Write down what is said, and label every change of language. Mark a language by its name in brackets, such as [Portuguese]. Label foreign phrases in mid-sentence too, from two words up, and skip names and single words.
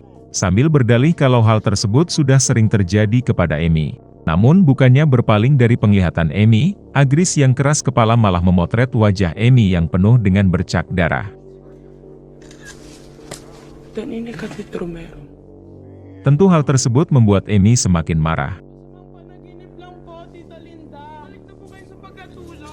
[Indonesian] Sambil berdalih kalau hal tersebut sudah sering terjadi kepada Amy. Namun bukannya berpaling dari penglihatan Amy, Agris yang keras kepala malah memotret wajah Amy yang penuh dengan bercak darah. Dan ini Kapit Romero. Tentu hal tersebut membuat Amy semakin marah. [Filipino] Panaginip lang po, Tita Linda. Balik na po kayo sa pagkatulog.